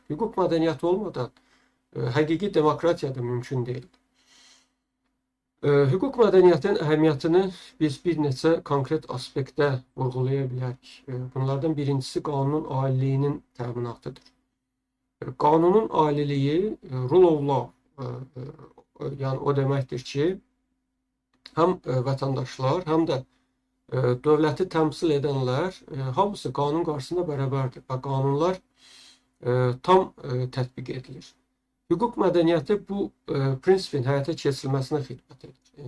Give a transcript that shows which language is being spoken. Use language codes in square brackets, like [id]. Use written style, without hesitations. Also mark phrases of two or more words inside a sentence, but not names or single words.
[az] Hüquq mədəniyyəti olmadan həqiqi demokratiya da mümkün deyildir. Hüquq mədəniyyətinin əhəmiyyətini biz bir neçə konkret aspektdə vurğulaya bilərik. Bunlardan birincisi qanunun aliliyinin təminatıdır. Qanunun aliliyi, [en] rule of law, [az] yəni o deməkdir ki, həm vətəndaşlar, həm də dövləti təmsil edənlər hamısı qanun qarşısında bərabərdir və qanunlar tam tətbiq edilir. Hüquq mədəniyyəti bu prinsipin həyata keçirilməsinə xidmət edir.